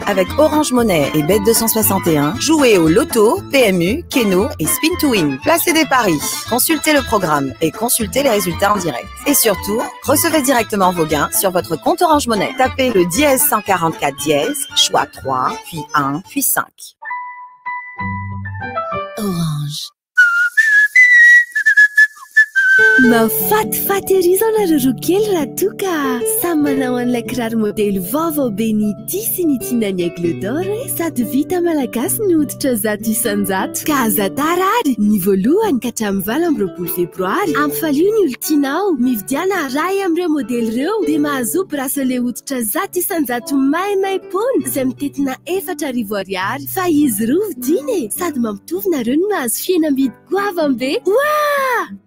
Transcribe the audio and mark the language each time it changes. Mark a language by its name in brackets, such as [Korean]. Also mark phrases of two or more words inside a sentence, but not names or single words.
[French] Avec Orange Monnaie et Bet261, jouez au loto, PMU, Keno et Spin to Win. Placez des paris, consultez le programme et consultez les résultats en direct. Et surtout, recevez directement vos gains sur votre compte Orange Monnaie. Tapez le dièse 144 dièse, choix 3, puis 1, puis 5. Orange. [Malagasy] Mafatifaty ery zao nareo kely raha toa ka samy manao an'ilay kiraro modely vaovao be ny ity sy ny tiana ny aigle d'or sady vita malagasy ny hoditra 100 ka aza tarary ny voalohany ka hatramin'ny 20 febroary ampifalio ny olontianao mividiana ray amin'ireo modely ireo dia mahazo bracelet hoditra 100 maimay-pony izay mitetina 4,000 ariary fa izy roa vidiny sady mampitovy nareo ny mahazo fihenam-bidy goavambe oa